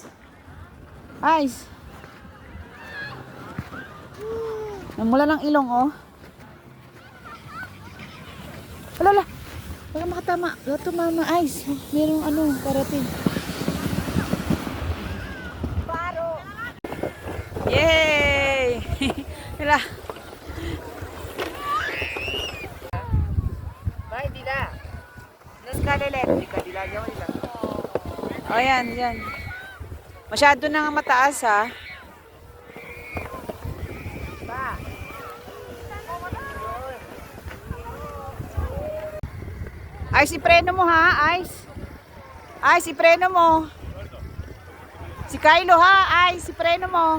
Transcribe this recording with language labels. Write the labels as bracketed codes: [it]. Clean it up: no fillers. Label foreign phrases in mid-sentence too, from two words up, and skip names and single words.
[tl] Ice. Namula ng ilong, oh. Alala. Baka makatama. Gato, mama. Ice. Merong ano, parating. Paro. Yay! Hala. [it] Vai di là. Le scale elettrica, di là. [tl] Oh, yan. Masyado nang mataas, ha? Ice, ipreno mo ha, Ice. Ice, ipreno mo. Si Kylo ha, Ice, ipreno mo.